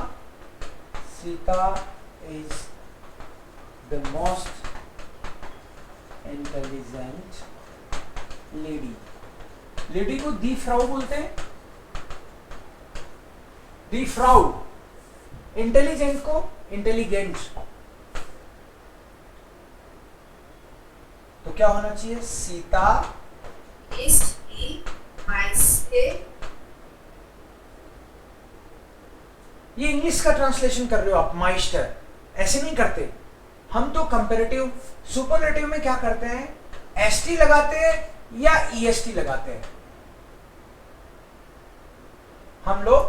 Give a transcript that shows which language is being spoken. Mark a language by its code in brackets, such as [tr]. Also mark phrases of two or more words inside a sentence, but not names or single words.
[en] Sita is the most intelligent lady. [hi] लेडी को [de] die Frau [hi] बोलते हैं. [de] die Frau. [hi] इंटेलिजेंट को इंटेलिजेंट. तो क्या होना चाहिए? सीता [de] Ist die meiste. [hi] ये इंग्लिश का ट्रांसलेशन कर रहे हो आप. माइस्टर ऐसे नहीं करते हम. तो कंपैरेटिव सुपरलेटिव में क्या करते हैं? एसटी लगाते हैं या ईएसटी लगाते हैं हम लोग.